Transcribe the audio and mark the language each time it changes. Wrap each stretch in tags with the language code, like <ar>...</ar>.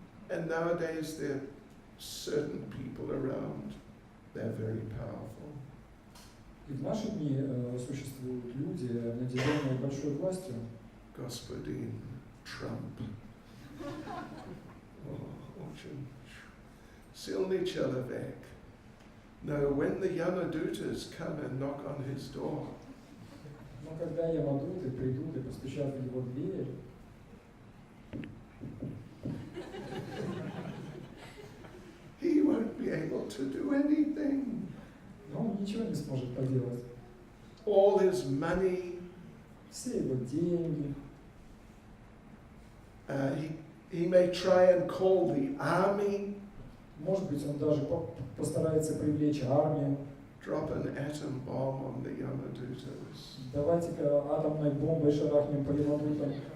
<en>And nowadays there are certain people around, they're very powerful.</en> <ru>И в наши дни существуют люди, наделенные большой властью. Господин Trump. Очень сильный человек.</ru> <en>No, when the Yamadutas come and knock on his door,</en> <ru>Но когда ямадуты придут и постучат в его дверь,</ru> <en>he won't be able to do anything.</en> <ru>но он ничего не сможет поделать.</ru> <en>All his money,</en> <ru>Все его деньги,</ru> <en>he may try and call the army,</en> <ru>может быть, он даже постарается привлечь армию.</ru> <en>drop an atom bomb on the Yamadutas.</en> <ru>Давайте-ка атомной бомбой шарахнем по ямадутам.</ru>